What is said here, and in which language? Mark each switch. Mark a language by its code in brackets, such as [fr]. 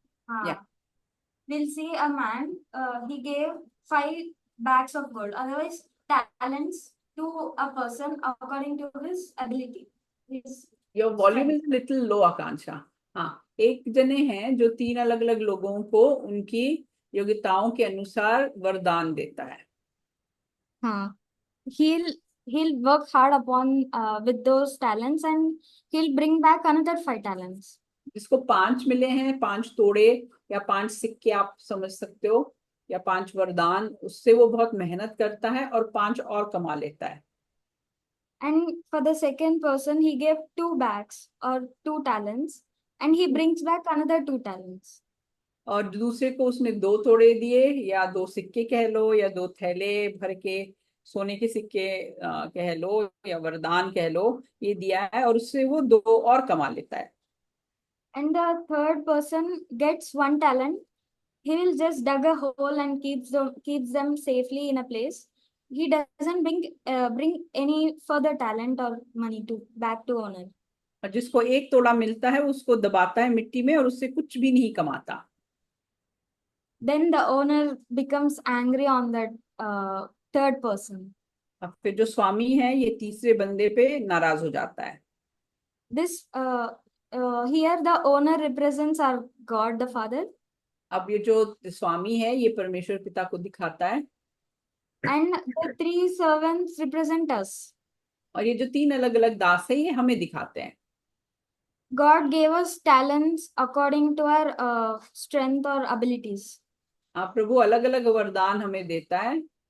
[en] हाँ, we'll see a man, he gave 5 bags of gold, otherwise talents, to a person according to his ability. Your volume is little low, Akansha. हाँ, [hi] एक जने हैं जो तीन अलग अलग लोगों को उनकी योग्यताओं के अनुसार वरदान देता है। [en] हाँ, he'll he'll work hard upon with those talents and he'll bring back another 5 talents. [hi] जिसको 5 मिले हैं, 5 तोड़े या 5 सिक्के आप समझ सकते हो, या 5 वरदान, उससे वो बहुत मेहनत करता है और 5 और कमा लेता है। [en] And for the second person, he gave 2 bags or 2 talents, and he brings back another 2 talents. [hi] और दूसरे को उसने 2 तोड़े दिए, या 2 सिक्के कह लो, या 2 थैले भर के सोने के सिक्के कह लो, या वरदान कह लो, ये दिया है और उससे वो 2 और कमा लेता है। [en] And the third person gets 1 talent. He will just dug a hole and keeps them safely in a place. He doesn't bring any further talent or money to back to owner. [hi] और जिसको 1 तोड़ा मिलता है उसको दबाता है मिट्टी में और उससे कुछ भी नहीं कमाता। [en] Then the owner becomes angry on that third person. [hi] अब फिर जो स्वामी है ये तीसरे बंदे पे नाराज हो जाता है। [en] This here the owner represents our God the Father, [hi] अब ये जो स्वामी है ये परमेश्वर पिता को दिखाता है, [en] and the 3 servants represent us. [hi] और ये जो 3 अलग अलग दास है ये हमें दिखाते हैं। [en] God gave us talents according to our strength or abilities, [hi] प्रभु अलग अलग वरदान हमें देता है,